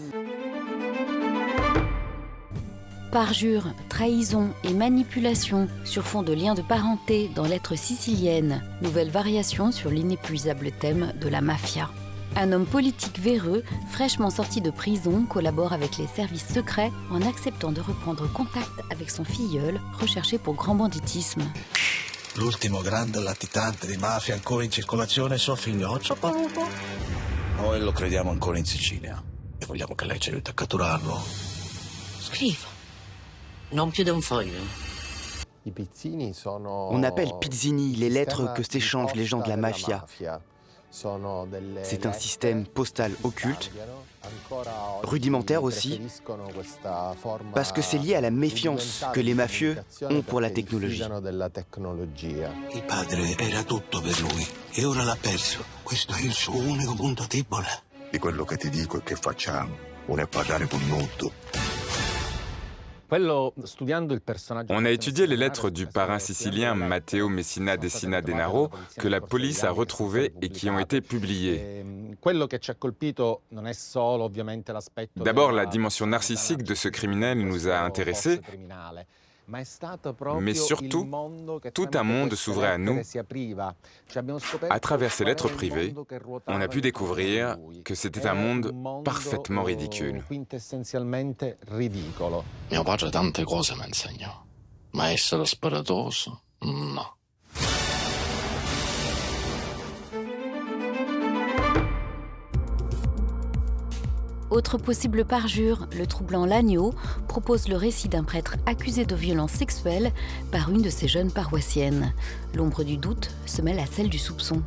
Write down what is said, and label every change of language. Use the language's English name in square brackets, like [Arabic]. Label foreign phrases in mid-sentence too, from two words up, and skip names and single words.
[French] Parjure, trahison et manipulation sur fond de liens de parenté dans l'être sicilienne, nouvelle variation sur l'inépuisable thème de la mafia. Un homme politique véreux, fraîchement sorti de prison, collabore avec les services secrets en acceptant de reprendre contact avec son filleul, recherché pour grand banditisme. [Italian] L'ultimo grande latitante di mafia ancora in circolazione è suo figlio Palupo. Noi lo crediamo ancora in Sicilia e vogliamo che lei ci aiuti a catturarlo. Scrivo. Non più d'un foglio. [French] On appelle pizzini les lettres que s'échangent les gens de la mafia. C'est un système postal occulte, rudimentaire aussi, parce que c'est lié à la méfiance que les mafieux ont pour la technologie. [Italian] Il padre era tutto per lui e ora l'ha perso. Questo è il suo unico punto debole. Di quello che ti dico e che facciamo, non è parlare con molto. [French] On a étudié les lettres du parrain sicilien Matteo Messina Decina Denaro que la police a retrouvées et qui ont été publiées. D'abord, la dimension narcissique de ce criminel nous a intéressés, mais surtout, tout un monde s'ouvrait à nous. À travers ces lettres privées, on a pu découvrir que c'était un monde parfaitement ridicule. [Italian] Mio padre tante cose mi insegnò, ma essere sparatoso, no. [French] Autre possible parjure, le troublant L'Agneau propose le récit d'un prêtre accusé de violences sexuelles par une de ses jeunes paroissiennes. L'ombre du doute se mêle à celle du soupçon.